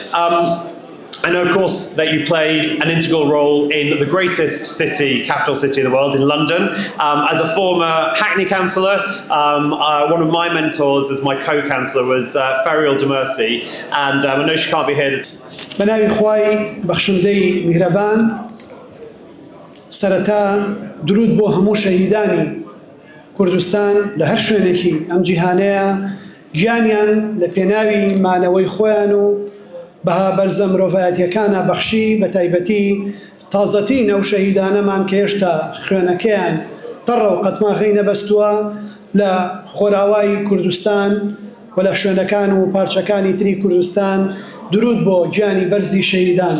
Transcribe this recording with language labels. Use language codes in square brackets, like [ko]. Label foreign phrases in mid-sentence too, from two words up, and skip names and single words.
[en] I know, of course, that you play an integral role in the greatest city, capital city in the world, in London. As a former Hackney councillor, one of my mentors as my co-councillor was Ferial Demercy, and I know she can't be here this [ckb] بناوي خواي بخشندي مهربان سرتا درود بو همو شهيداني كردستان لهر شوينكي ام جيهانيا گیانیان لپێناوی مانەوەی خۆیان بەها بەرزە مرۆڤایەتیەکانە بەخشی بە تایبەتی تازەترین ئەو شەهیدانەمان کە هێشتا خوێنەکەیان تەڕە و قەتماغی نەبەستووە لە خۆراوای کوردستان و لە شوێنەکان و پارچەکانی تری کوردستان درود بۆ گیانی بەرزی شەهیدان.